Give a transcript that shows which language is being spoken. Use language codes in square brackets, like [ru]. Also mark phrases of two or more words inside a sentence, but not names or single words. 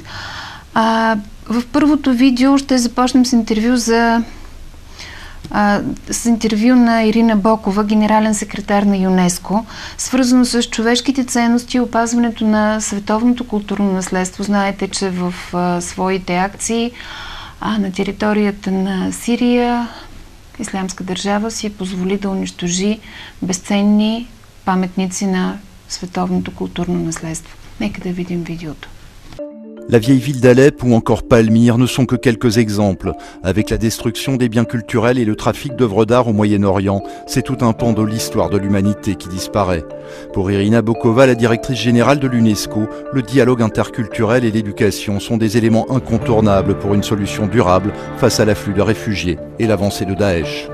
[bg] В първото видео ще започнем с интервю на Ирина Бокова, генерален секретар на ЮНЕСКО, свързано с човешките ценности и опазването на световното културно наследство. Знаете, че в своите акции на територията на Сирия Ислямска държава си позволи да унищожи безценни паметници на световното културно наследство. Нека да видим видеото. [fr] La vieille ville d'Alep ou encore Palmyre ne sont que quelques exemples. Avec la destruction des biens culturels et le trafic d'œuvres d'art au Moyen-Orient, c'est tout un pan de l'histoire de l'humanité qui disparaît. Pour Irina Bokova, la directrice générale de l'UNESCO, le dialogue interculturel et l'éducation sont des éléments incontournables pour une solution durable face à l'afflux de réfugiés et l'avancée de Daesh.